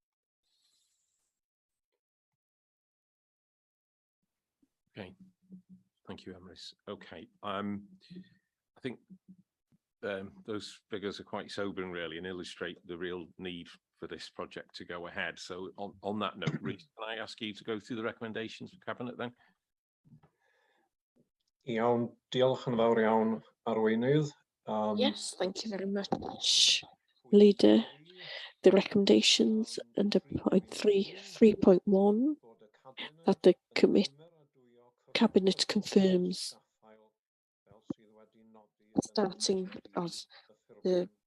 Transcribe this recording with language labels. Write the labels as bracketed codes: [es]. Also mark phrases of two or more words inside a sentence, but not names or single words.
[en] Okay, thank you, Amris. Okay, I think those figures are quite sobering, really, and illustrate the real need for this project to go ahead. So on that note, Rhys, can I ask you to go through the recommendations for Cabinet then? [cy] Iawn, diolch yn fawr iawn, Arweinydd. [en] Yes, thank you very much, Leader. The recommendations under point 3.1 that the Cabinet confirms starting of the